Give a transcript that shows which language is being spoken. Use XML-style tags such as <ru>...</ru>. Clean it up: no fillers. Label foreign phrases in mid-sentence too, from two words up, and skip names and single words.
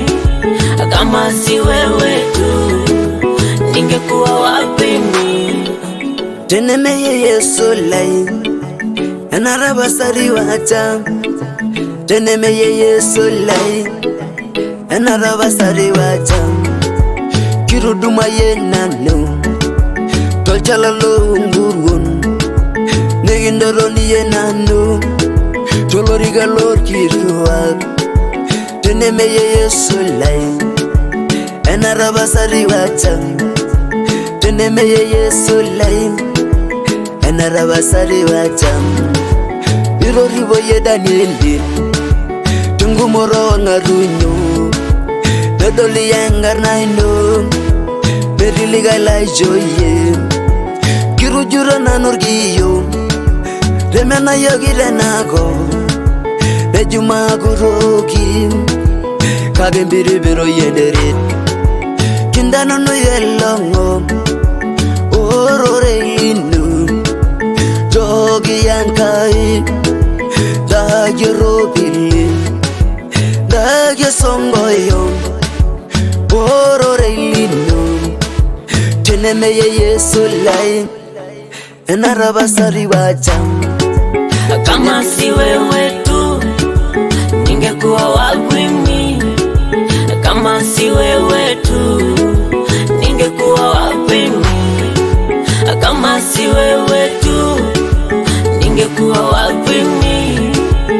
<sw>Kama si wewe tu ningekuwa wapi mimi?</sw> <mas>Tenemeye Yesu lai Enarabasari wacha Tenemeye Yesu lai Enarabasari wacha Kiruduma ye nanu Tolchalalo ngurun Negindoroni ye nanu Toloriga lor kiruak Tenemeye Yesu lai Enarabasari wacha Tenemeye Yesu lai Enarabasari wacha Iroribo ye Danieli Tungumoro ngarunyo Nedoli yangar naino Berilika la Joye Kirujura nanurgiyo Remena yogile nago Nejuma guroki Kagembiri biro yederit Kindano no yelongo Orore inu Jogi yankai Dagi robili Dagi songoyo Orore inu Tenemeye Yesu lai Enarabasari wacha.</mas> <sw>Kama si wewe tu ningekuwa wapi mimi? Kama si wewe tu ningekuwa wapi mimi? Kama si wewe tu ningekuwa wapi mimi?</sw>